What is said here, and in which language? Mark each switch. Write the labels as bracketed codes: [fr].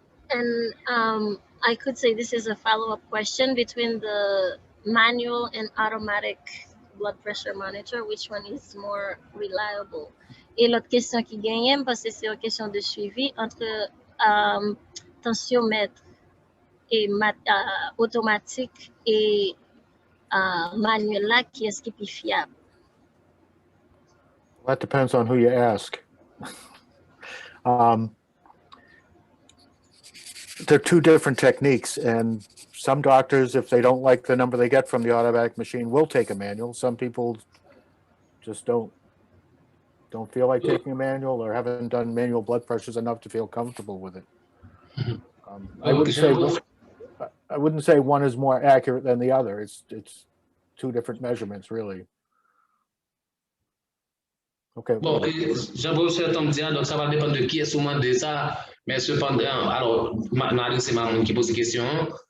[en] And I could say this is a follow-up question between the manual and automatic blood pressure monitor, which one is more reliable? [fr] Et l'autre question qui gagne, parce que c'est une question de suivi entre tensiomètre et automatique et manuel là, qui est-ce qui est plus fiable? [en] That depends on who you ask. They're two different techniques, and some doctors, if they don't like the number they get from the automatic machine, will take a manual. Some people just don't feel like taking a manual or haven't done manual blood pressures enough to feel comfortable with it. I wouldn't say one is more accurate than the other. It's two different measurements, really. Okay. [fr] Bon, Jean-Paul Tom dit, donc ça va dépendre de qui est souvent de ça, mais cependant, alors, Marie, c'est Maman qui pose des questions,